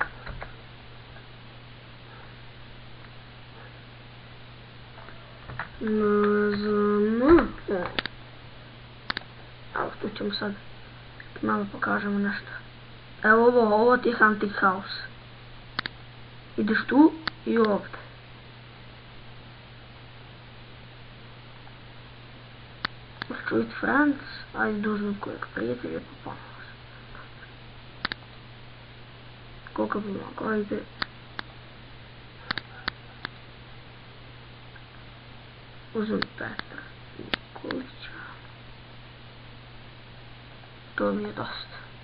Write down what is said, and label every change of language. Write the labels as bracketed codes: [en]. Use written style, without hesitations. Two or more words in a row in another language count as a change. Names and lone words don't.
[bs] Evo tu ćemo sad malo pokažemo nešto. Evo ovo ti je Hunting House. Ideš tu i ovdje. [en] With friends, [bs] ajde da uzmem kojeg prijatelja pa pomoć. Koliko bi mogo, ajde. Uzmem Petra Nikolića. To mi je dosta.